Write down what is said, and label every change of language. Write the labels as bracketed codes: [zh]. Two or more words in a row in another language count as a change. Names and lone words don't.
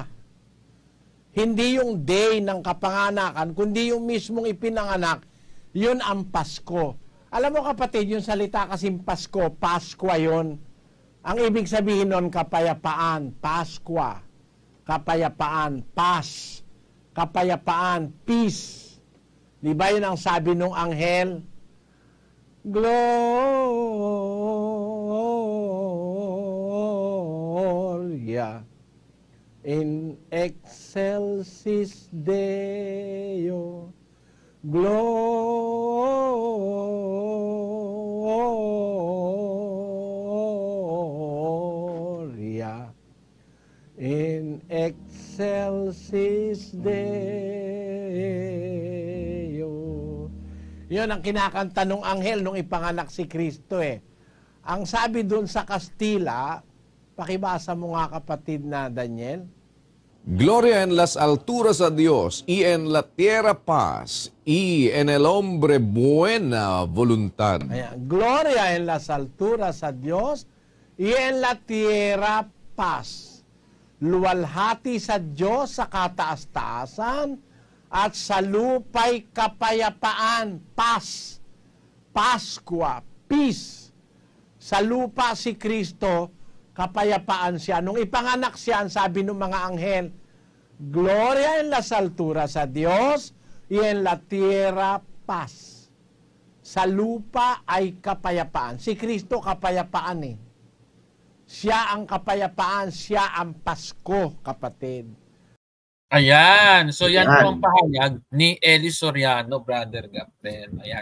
[tl] Hindi yung day ng kapanganakan, kundi yung mismong ipinanganak, yun ang Pasko. Alam mo, kapatid, yung salita kasing Pasko, Paskwa yun. Ang ibig sabihin nun, kapayapaan, Paskwa. Kapayapaan, Pas. Kapayapaan, peace. Di ba yun ang sabi nung anghel? [la] Gloria in excelsis Deo. Gloria in excelsis Deo. [tl] Yun ang kinakanta nung anghel nung ipanganak si Kristo eh. Ang sabi dun sa Kastila, pakibasa mo nga kapatid na Daniel. [es] Gloria en las alturas a Dios y en la tierra paz y en el hombre buena voluntad. [tl] Ayan. [es] Gloria en las alturas a Dios y en la tierra paz. [tl] Luwalhati sa Diyos sa kataas-taasan at sa lupa'y kapayapaan, paz, Paskwa, peace. Sa lupa si Kristo, kapayapaan siya. Nung ipanganak siya, ang sabi ng mga anghel, [es] Gloria en las alturas a Dios y en la tierra paz. [tl] Sa lupa ay kapayapaan. Si Kristo kapayapaan eh. Siya ang kapayapaan, siya ang Pasko, kapatid. Ayan. So yan Ayan. po ang pahayag ni Eli Soriano, Brother Gabriel. Ayan.